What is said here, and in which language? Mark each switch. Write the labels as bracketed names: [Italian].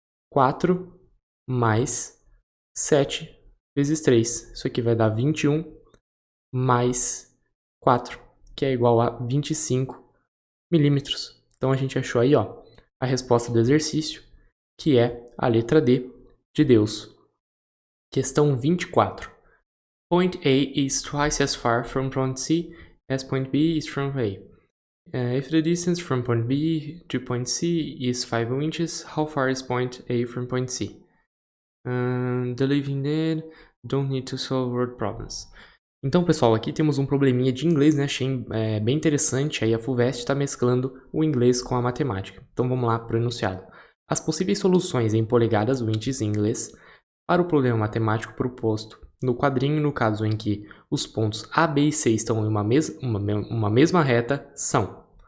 [Portuguese] 4 mais 7 vezes 3. Isso aqui vai dar 21 mais 4, que é igual a 25 milímetros. Então a gente achou aí, ó, a resposta do exercício, que é a letra D de Deus. Questão 24. [English] Point A is twice as far from point C as point B is from A. If the distance from point B to point C is 5 inches, how far is point A from point C? The living dead don't need to solve word problems. [Portuguese] Então, pessoal, aqui temos um probleminha de inglês, né? Achei bem interessante. Aí a FUVEST está mesclando o inglês com a matemática. Então, vamos lá para o enunciado. As possíveis soluções em polegadas ou inches em inglês para o problema matemático proposto no quadrinho, no caso em que os pontos A, B e C estão em uma mesma reta, são.